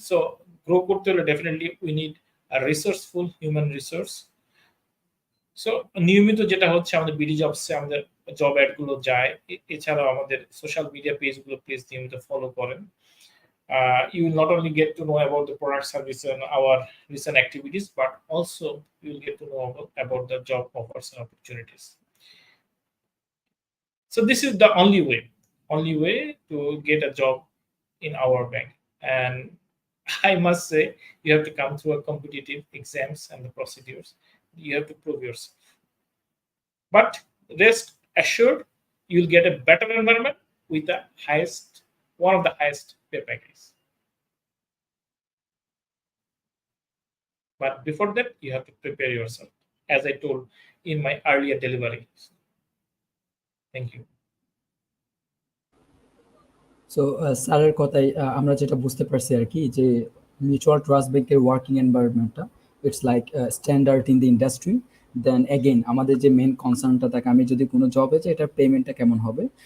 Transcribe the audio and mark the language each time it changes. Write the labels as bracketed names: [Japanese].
[English] So grow [Bangla] করতে হলে [English] definitely we need a resourceful human resource. [Bangla] So নিয়মিত যেটা হচ্ছে আমাদের বিডি জবসে আমাদের জব অ্যাড গুলো যায়। এছাড়াও আমাদের সোশ্যাল মিডিয়া পেজ গুলো প্লিজ নিয়মিত ফলো করেন। [English] You will not only get to know about the product, service and our recent activities, but also you will get to know about the job offers and opportunities. So this is the only way to get a job in our bank. And I must say, you have to come through a competitive exams and the procedures. You have to prove yourself. But rest assured, you'll get a better environment with one of the highest pay packages. But before that, you have to prepare yourself, as I told in my earlier delivery. Thank you. [Bangla] So স্যারের কথাই আমরা যেটা বুঝতে পারছি আর কি, যে mutual trust ব্যাংকের working এনভায়রনমেন্টটা [English] It's like standard in the industry. [Bangla] Then again আমাদের যে মেন কনসার্নটা থাকে, আমি যদি কোনো জবে যাই এটার পেমেন্টটা কেমন হবে।